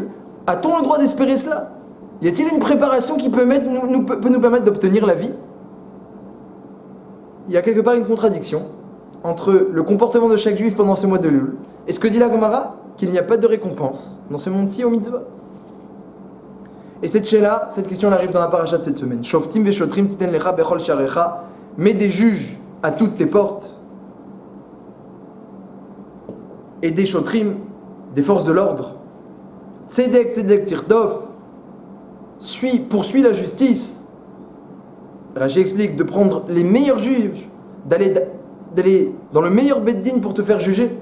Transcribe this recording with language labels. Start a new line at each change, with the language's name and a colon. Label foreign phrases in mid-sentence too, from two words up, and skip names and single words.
French: A-t-on le droit d'espérer cela? Y a-t-il une préparation qui peut nous permettre d'obtenir la vie? Il y a quelque part une contradiction entre le comportement de chaque juif pendant ce mois de Elul et ce que dit la Gemara, qu'il n'y a pas de récompense dans ce monde-ci aux mitzvot. Et cette question elle arrive dans la paracha de cette semaine.
Hebrew: שופטים ושוטרים תתן לך בכל שעריך,
French: mets des juges à toutes tes portes et des shotrim, des forces de l'ordre.
Hebrew: צדק תרדוף,
French: poursuis la justice. Rashi explique de prendre les meilleurs juges, d'aller dans le meilleur beddin pour te faire juger.